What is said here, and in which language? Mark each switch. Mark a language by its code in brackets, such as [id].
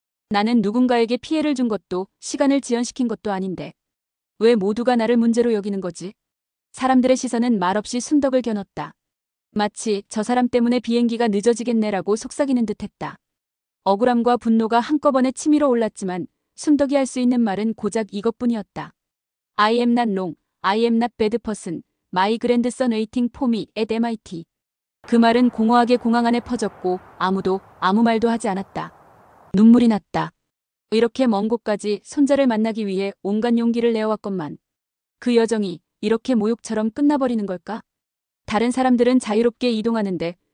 [ko] 나는 누군가에게 피해를 준 것도 시간을 지연시킨 것도 아닌데 왜 모두가 나를 문제로 여기는 거지? 사람들의 시선은 말없이 순덕을 겨눴다. 마치 저 사람 때문에 비행기가 늦어지겠네라고 속삭이는 듯했다. 억울함과 분노가 한꺼번에 치밀어 올랐지만 순덕이 할 수 있는 말은 고작 이것뿐이었다. [en] I am not wrong, I am not bad person, my grandson waiting for me at MIT. [ko] 그 말은 공허하게 공항 안에 퍼졌고 아무도 아무 말도 하지 않았다. 눈물이 났다. 이렇게 먼 곳까지 손자를 만나기 위해 온갖 용기를 내어왔건만 그 여정이 이렇게 모욕처럼 끝나버리는 걸까? 다른 사람들은 자유롭게 이동하는데